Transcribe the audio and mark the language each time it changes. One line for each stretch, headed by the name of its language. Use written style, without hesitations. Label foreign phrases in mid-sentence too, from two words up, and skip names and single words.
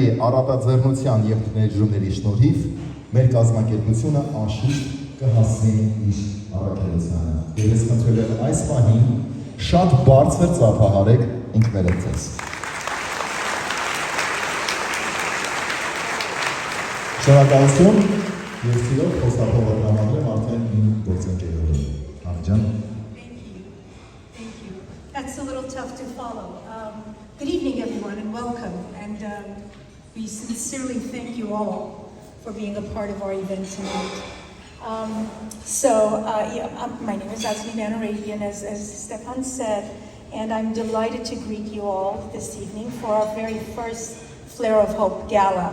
Armenian: առատաձեռնության եւ ներդրումների շնորհիվ մեր կազմակերպությունը անշուշտ կհասնի իր առաքելությանը։ Եվ ես խնդրել եմ այս պահին շատ բարձր ծափահարեք ինքներդ ձեզ։ Շնորհակալություն, ես սիրով խոստապով տրամադրեմ արդեն իմ գործընկերներին։ Ահջան։
English: That's a little tough to follow. Good evening, everyone, and welcome. And we sincerely thank you all for being a part of our event tonight. My name is Azmi Manarabian, as Stefan said, and I'm delighted to greet you all this evening for our very first Flare of Hope Gala.